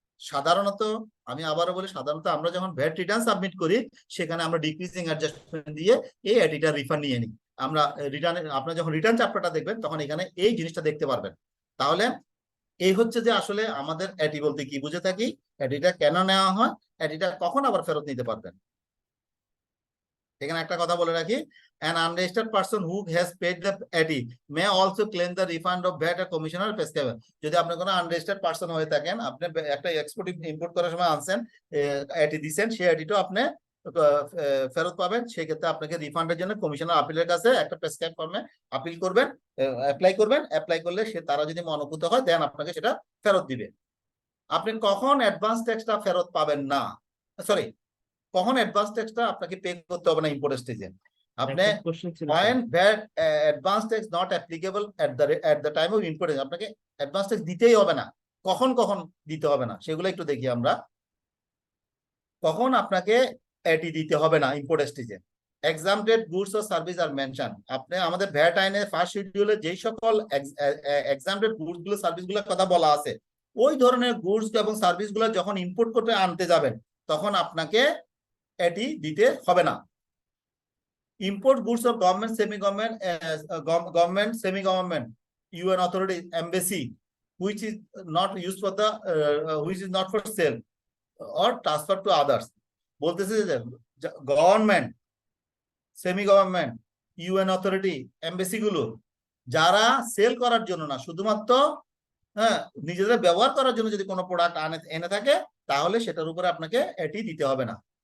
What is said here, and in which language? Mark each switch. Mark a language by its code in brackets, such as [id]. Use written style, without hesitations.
[bn] সাধারণত আমি আবারও বলি, সাধারণত আমরা যখন ভ্যাট রিটার্ন সাবমিট করি সেখানে আমরা ডিক্রিজিং অ্যাডজাস্টমেন্ট দিয়ে এই এটিটা রিফান্ড নিয়ে নিই। আমরা আপনারা যখন রিটার্ন চ্যাপ্টারটা দেখবেন তখন এখানে এই জিনিসটা দেখতে পারবেন। তাহলে এই হচ্ছে যে আসলে আমাদের এটি বলতে কি বুঝে থাকি, এটিটা কেন নেওয়া হয়, এটিটা কখন আবার ফেরত নিতে পারবেন। এখানে একটা কথা বলে রাখি, [en] an unregistered person who has paid the AT may also claim the refund of VAT or commissioner prescribe. [bn] যদি আপনি কোনো আনরেজিস্টার্ড পারসন হয়ে থাকেন, আপনি একটা এক্সপোর্ট ইম্পোর্ট করার সময় আনছেন, AT দিচ্ছেন, সেই ATটাও আপনি ফেরত পাবেন। সেক্ষেত্রে আপনাকে রিফান্ডের জন্য কমিশনার আপিলের কাছে একটা প্রেসক্রাইব ফর্মে আপিল করবেন, অ্যাপ্লাই করলে তারা যদি মনোভূত হয় দেন আপনাকে সেটা ফেরত দিবে। আপনি কখন অ্যাডভান্স ট্যাক্সটা ফেরত পাবেন না, সরি কখন অ্যাডভান্স ট্যাক্সটা আপনাকে পে করতে হবে না ইম্পোর্ট স্টেজে? আপনি একটা কোশ্চেন ছিল [en] when VAT advance tax not applicable at the time of import, [bn] আপনাকে অ্যাডভান্স ট্যাক্স দিতেই হবে না। কখন কখন দিতে হবে না সেগুলো একটু দেখি আমরা। কখন আপনাকে এটি দিতে হবে না ইম্পোর্ট স্টেজে? [en] exempted goods or service are mentioned। [bn] আপনি আমাদের ভ্যাট আইনের ফার্স্ট শিডিউলে যেই সকল exempted গুডস গুলো সার্ভিস গুলোর কথা বলা আছে, ওই ধরনের গুডস এবং সার্ভিস গুলো যখন ইম্পোর্ট করতে আনতে যাবেন তখন আপনাকে এটি দিতে হবে না। [en] import goods of government, semi-government, government, semi-government, UN authority, embassy, which is not used for the, which is not for sale or transfer to others। [bn] বলতেছে যে government, semi government, UN authority, embassy গুলো যারা sell করার জন্য না, শুধুমাত্র নিজেদের ব্যবহার করার জন্য যদি কোনো প্রোডাক্ট এনে থাকে তাহলে সেটার উপরে আপনাকে এটি দিতে হবে না।